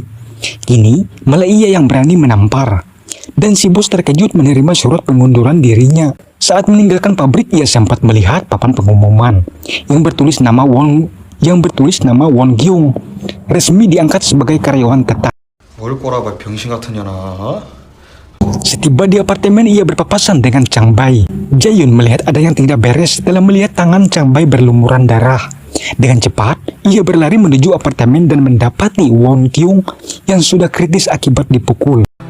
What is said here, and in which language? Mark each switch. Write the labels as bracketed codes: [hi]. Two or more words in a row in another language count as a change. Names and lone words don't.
[id] Kini malah ia yang berani menampar. Dan si bos terkejut menerima surat pengunduran dirinya. Saat meninggalkan pabrik, ia sempat melihat papan pengumuman yang bertulis nama Won Gyung resmi diangkat sebagai karyawan tetap. [ko] 뭘 꼬라봐 병신 같은 년아. [id] Setiba di apartemen, ia berpapasan dengan Chang Bai. Jae-yun melihat ada yang tidak beres setelah melihat tangan Chang Bai berlumuran darah. Dengan cepat, ia berlari menuju apartemen dan mendapati Won Gyung yang sudah kritis akibat dipukul.